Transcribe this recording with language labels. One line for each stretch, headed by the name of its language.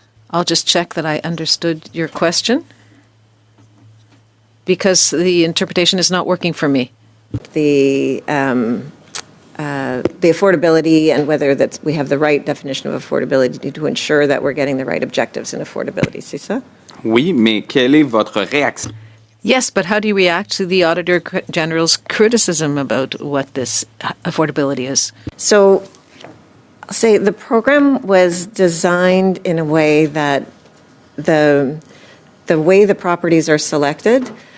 English: I'll just check that I understood your question, because the interpretation is not working for me. The affordability and whether that we have the right definition of affordability to ensure that we're getting the right objectives in affordability.
French: C'est ça? Oui, mais quelle est votre réaction?
English: Yes, but how do you react to the Auditor General's criticism about what this affordability is? So, I'll say the program was designed in a way that the way the properties are selected